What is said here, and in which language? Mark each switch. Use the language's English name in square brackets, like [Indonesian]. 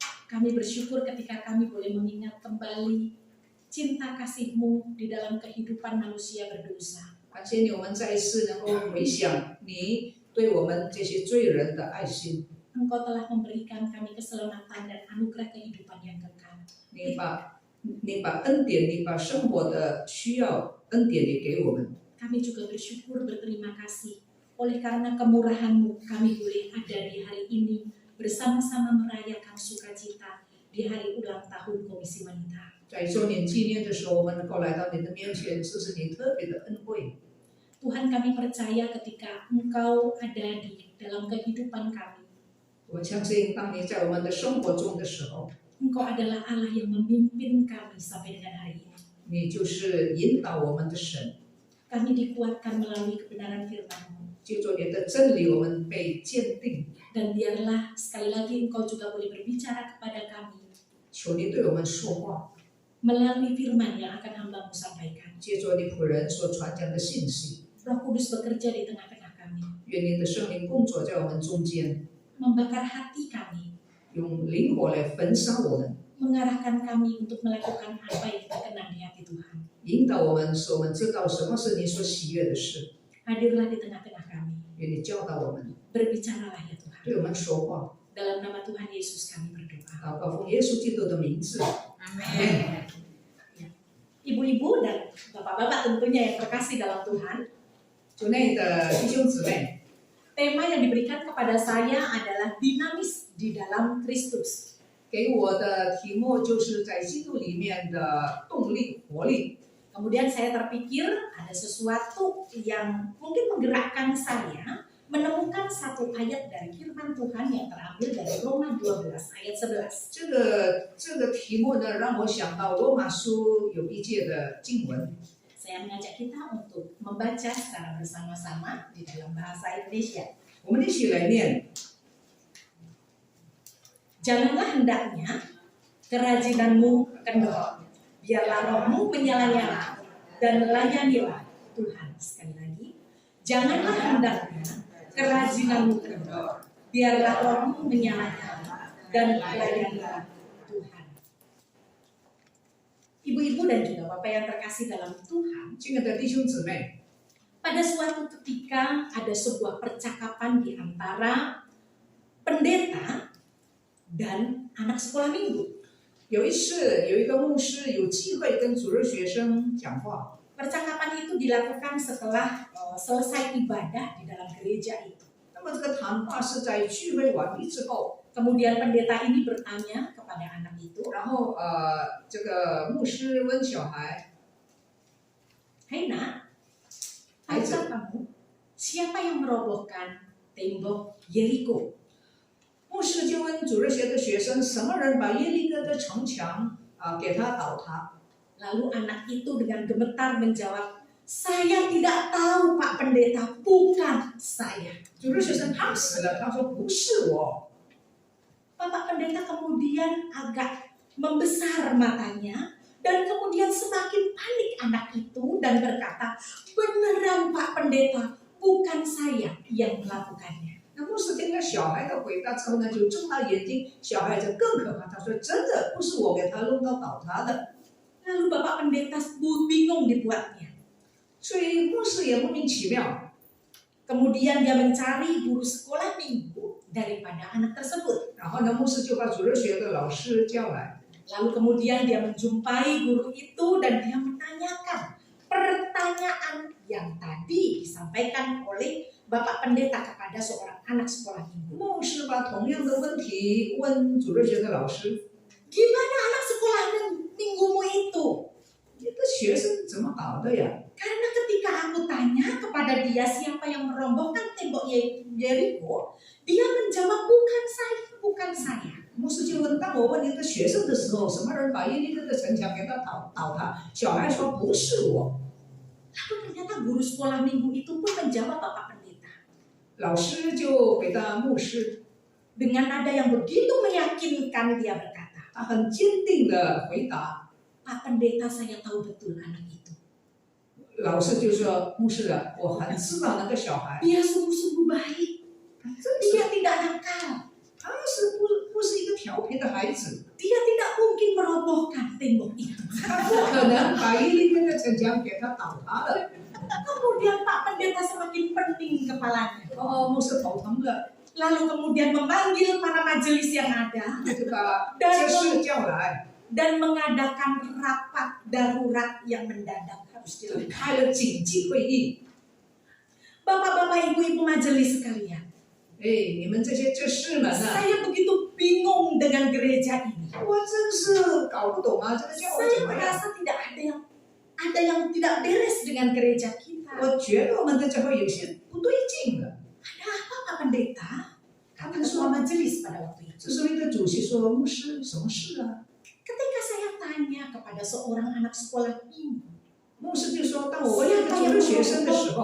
[Indonesian] Kami bersyukur ketika kami boleh mengingat kembali cinta kasih-Mu di dalam kehidupan manusia berdosa. [Chinese] 感谢你，我们再一次能够回想你对我们这些罪人的爱心。 [Indonesian] Engkau telah memberikan kami keselamatan dan anugerah kehidupan yang kekal. [Chinese] 你把恩典，你把生活的需要恩典你给我们。 [Indonesian] Kami juga bersyukur, berterima kasih. Oleh karena kemurahan-Mu, kami boleh ada di hari ini bersama-sama merayakan sukacita di hari ulang tahun Komisi Wanita. [Chinese] 在周年纪念的时候，我们能够来到你的面前，这是你特别的恩惠。 [Indonesian] Tuhan, kami percaya ketika Engkau ada di dalam kehidupan kami, [Chinese] 我们相信，当你在我们的生活中的时候， [Indonesian] Engkau adalah Allah yang memimpin kami sampai dengan hari ini. [Chinese] 你就是引导我们的神。 [Indonesian] Kami dikuatkan melalui kebenaran firman-Mu. [Chinese] 借着你的真理，我们被鉴定。 [Indonesian] Dan biarlah sekali lagi Engkau juga boleh berbicara kepada kami [Chinese] 求你对我们说话， [Indonesian] melalui firman yang akan hamba-Mu sampaikan. [Chinese] 借着你仆人所传讲的信息， [Indonesian] Roh Kudus bekerja di tengah-tengah kami, [Chinese] 愿你的圣灵工作在我们中间， [Indonesian] membakar hati kami, [Chinese] 用灵火来焚烧我们， [Indonesian] mengarahkan kami untuk melakukan apa yang berkenan di hati Tuhan. [Chinese] 引导我们，使我们知道什么是你所喜悦的事。 [Indonesian] Hadirlah di tengah-tengah kami, [Chinese] 愿你教导我们， [Indonesian] berbicaralah ya Tuhan. [Chinese] 对我们说话。 [Indonesian] Dalam nama Tuhan Yesus kami berdoa. [Chinese] 祷告奉耶稣基督的名字， [Indonesian] Amin. Ibu-ibu dan bapak-bapak tentunya yang terkasih dalam Tuhan, [Chinese] 主内的弟兄姊妹， [Indonesian] tema yang diberikan kepada saya adalah dinamis di dalam Kristus. [Chinese] 给我的题目就是在基督里面的动力、活力。 [Indonesian] Kemudian saya terpikir ada sesuatu yang mungkin menggerakkan saya menemukan satu ayat dari firman Tuhan yang terambil dari Roma 12 ayat 11. [Chinese] 这个题目呢，让我想到罗马书有一节的经文。 [Indonesian] Saya mengajak kita untuk membaca secara bersama-sama di dalam bahasa Indonesia. [Chinese] 我们一起来念。 [Indonesian] Janganlah hendaknya kerajinanmu kendor, biarlah rohmu menyala-nyala dan layanilah Tuhan. Sekali lagi, janganlah hendaknya kerajinanmu kendor, biarlah rohmu menyala-nyala dan layanilah Tuhan. Ibu-ibu dan juga bapak yang terkasih dalam Tuhan, [Chinese] 亲爱的弟兄姊妹， [Indonesian] pada suatu ketika ada sebuah percakapan di antara pendeta dan anak sekolah minggu. [Chinese] 有一次有一个牧师有机会跟主日学生讲话， [Indonesian] Percakapan itu dilakukan setelah selesai ibadah di dalam gereja itu. [Chinese] 那么这个谈话是在聚会完毕之后， [Indonesian] Kemudian pendeta ini bertanya kepada anak itu, [Chinese] 然后这个牧师问小孩， [Indonesian] "Hai nak, tahukah kamu siapa yang merobohkan tembok Yeriko?" [Chinese] 牧师就问主日学的学生，什么人把耶利哥的城墙给他倒塌？ [Indonesian] Lalu anak itu dengan gemetar menjawab, "Saya tidak tahu Pak Pendeta, bukan saya." [Chinese] 主日学生怕死了，他说不是我。 [Indonesian] Bapak Pendeta kemudian agak membesar matanya dan kemudian semakin panik anak itu dan berkata, "Beneran Pak Pendeta, bukan saya yang melakukannya." [Chinese] 那牧师听了小孩的回答之后呢，就睁大眼睛，小孩子更可怕，他说真的不是我给他弄到倒塌的。 [Indonesian] Lalu Bapak Pendeta bingung dibuatnya. [Chinese] 所以牧师也莫名其妙。 [Indonesian] Kemudian dia mencari guru sekolah minggu daripada anak tersebut. [Chinese] 然后呢，牧师就把主日学的老师叫来， [Indonesian] Lalu kemudian dia menjumpai guru itu dan dia menanyakan pertanyaan yang tadi disampaikan oleh Bapak Pendeta kepada seorang anak sekolah minggu. [Chinese] 牧师把同样的问题问主日学的老师， [Indonesian] Gimana anak sekolah minggumu itu? [Chinese] 你的学生怎么搞的呀？ [Indonesian] Karena ketika aku tanya kepada dia siapa yang merobohkan tembok Yeriko, dia menjawab bukan saya, bukan saya. [Chinese] 牧师就问，当我问你的学生的时候，什么人把耶利哥的城墙给他倒塌？小孩说不是我。 [Indonesian] Lalu ternyata guru sekolah minggu itu pun menjawab Bapak Pendeta [Chinese] 老师就回答牧师， [Indonesian] dengan nada yang begitu meyakinkan. Dia berkata, [Chinese] 他很坚定的回答。 [Indonesian] Pak Pendeta, saya tahu betul anak itu. [Chinese] 老师就说，牧师啊，我很知道那个小孩， [Indonesian] Dia sungguh-sungguh baik. [Chinese] 真 [Indonesian] Dia [Chinese] 是 [Indonesian] tidak nakal. [Chinese] 他是不是一个调皮的孩子？ [Indonesian] Dia tidak mungkin merobohkan tembok itu. [Chinese] 他不可能把耶利哥的城墙给他倒塌了。 [Indonesian] Kemudian Pak Pendeta semakin pening kepalanya. [Chinese] 哦，牧师头疼了， [Indonesian] Lalu kemudian memanggil para majelis yang ada [Chinese] 就把这事叫来， [Indonesian] dan mengadakan rapat darurat yang mendadak harus [Chinese] 就 [Indonesian] dilakukan. [Chinese] 开了紧急会议。 [Indonesian] Bapak-bapak, ibu-ibu majelis sekalian, [Chinese] 哎，你们这些这事们啊， [Indonesian] saya begitu bingung dengan gereja ini. [Chinese] 我真是搞不懂啊，这个教会 [Indonesian] Saya [Chinese] 怎么样？ [Indonesian] merasa tidak ada yang tidak beres dengan gereja kita. [Chinese] 我觉得我们的教会有些不对劲了。 [Indonesian] Ada apa Pak Pendeta? Kata ketua apa? majelis pada waktu itu. [Chinese] 这时候一个主席说：“牧师，什么事啊 [Indonesian] Ketika saya tanya kepada seorang anak sekolah minggu, [Chinese] 牧师就说：“当我问一个 [Indonesian] siapa [Chinese] 主 [Indonesian] yang [Chinese] 日学生的时候，